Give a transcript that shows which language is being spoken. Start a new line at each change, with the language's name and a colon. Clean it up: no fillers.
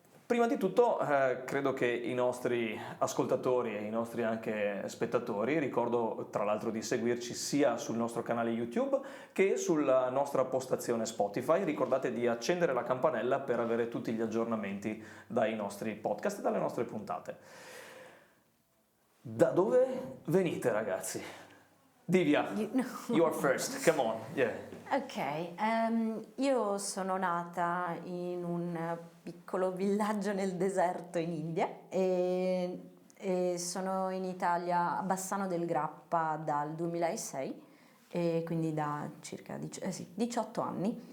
Italian: Prima di tutto credo che i nostri ascoltatori e i nostri anche spettatori, ricordo tra l'altro di seguirci sia sul nostro canale YouTube che sulla nostra postazione Spotify, ricordate di accendere la campanella per avere tutti gli aggiornamenti dai nostri podcast e dalle nostre puntate. Da dove venite ragazzi?
English: Divya, you are first, come on. Yeah.
Italian: Ok, io sono nata in un piccolo villaggio nel deserto in India e sono in Italia a Bassano del Grappa dal 2006 e quindi da circa 18 anni.